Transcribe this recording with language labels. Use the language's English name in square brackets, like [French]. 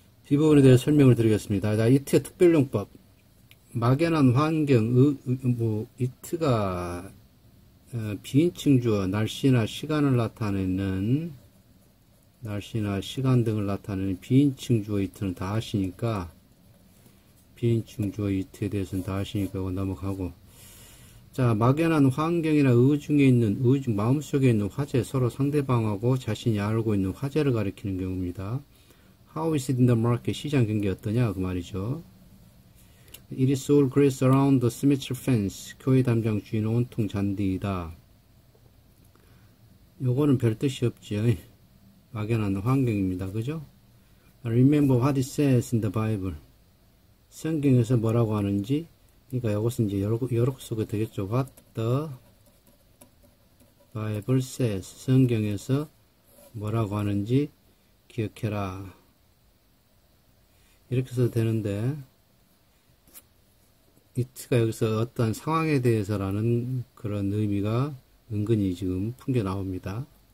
[Korean] 이 부분에 대해 설명을 드리겠습니다. 자, it의 특별용법. 막연한 환경, it가 비인칭 주어, 날씨나 시간을 나타내는, 날씨나 시간 등을 나타내는 비인칭 주어 it는 다 아시니까, 비인칭 주어 it에 대해서는 다 아시니까 이거 넘어가고. 자, 막연한 환경이나 의중에 있는, 마음속에 있는 화제, 서로 상대방하고 자신이 알고 있는 화제를 가리키는 경우입니다. [English] How is it in the market? [Korean] 시장 경기 어떠냐? 그 말이죠. [English] It is all grass around the cemetery fence. [Korean] 교회 담장 주위는 온통 잔디이다. 요거는 별 뜻이 없지요. 막연한 환경입니다. 그죠? [English] Remember what it says in the Bible. [Korean] 성경에서 뭐라고 하는지, 그러니까 이것은 이제 여러 속에 되겠죠. [English] What the Bible says. [Korean] 성경에서 뭐라고 하는지 기억해라. 이렇게 써도 되는데, it가 여기서 어떤 상황에 대해서라는 그런 의미가 은근히 지금 풍겨 나옵니다.